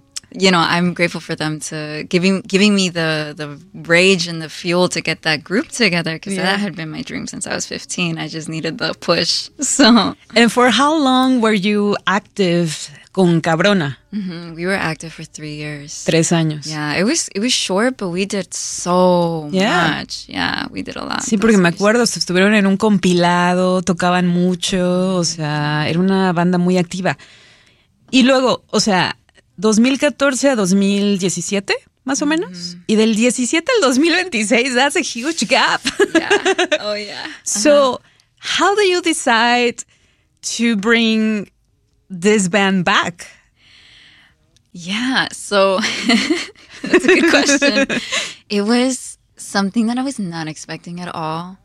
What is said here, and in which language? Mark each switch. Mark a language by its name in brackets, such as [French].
[English] you know, I'm grateful for them to giving me the rage and the fuel to get that group together, because yeah. that had been my dream since I was 15. I just needed the push. So. And for how long were you active con Cabrona? Mm-hmm. We were active for 3 years. [Spanish] 3 años. [English] Yeah, it was short, but we did so yeah. much. Yeah, we did a lot. [Spanish] Sí, porque me acuerdo, se estuvieron en un compilado, tocaban mucho, o sea, era una banda muy activa. Y luego, o sea, 2014 a 2017, más o menos. [English] Mm-hmm. [Spanish] Y del 17 al 2026, [English] that's a huge gap. Yeah. Oh, yeah. Uh-huh. So, how do you decide to bring this band back? Yeah, so that's a good question. It was something that I was not expecting at all.